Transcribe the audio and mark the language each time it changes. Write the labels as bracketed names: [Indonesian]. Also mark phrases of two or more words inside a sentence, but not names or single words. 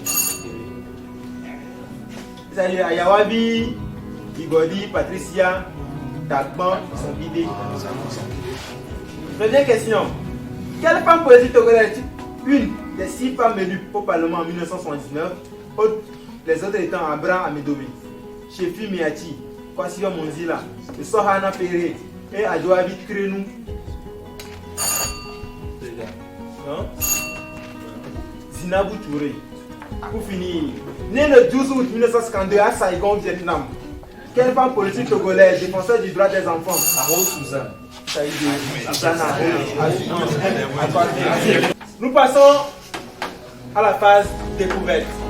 [French] C'est Ayawabi, Igodi, Patricia, Dagban, sont guidés. Première question. Quelle femme politique togolaise, une des 6 femmes élues au Parlement en 1979, les autres étant Abraham Amedomi, Chefi Miati, Kwasiwa Monzila, Sohana Péré et Adjoabi Krenou. Non? Zinabou Touré. Pour finir, né le 12 août 1952 à Saigon, Vietnam. Quelle femme politique togolaise, défenseur du droit des enfants? Aro Suzanne. Nous passons à la phase découverte.